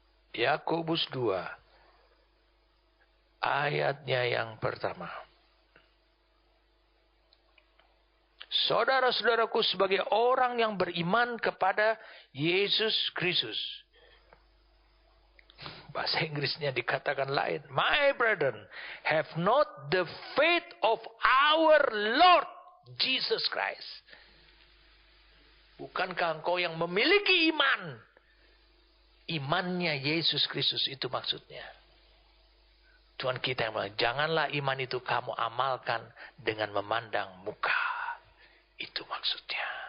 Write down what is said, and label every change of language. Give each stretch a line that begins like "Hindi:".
Indonesian: Yakobus 2 ayatnya yang pertama. Saudara-saudaraku, sebagai orang yang beriman kepada Yesus Kristus. Bahasa Inggrisnya dikatakan lain.
English: My brethren, have not the faith of our Lord Jesus Christ.
Indonesian: Bukankah engkau yang memiliki iman? Imannya Yesus Kristus, itu maksudnya. Tuhan kita yang bilang, janganlah iman itu kamu amalkan dengan memandang muka. Itu maksudnya.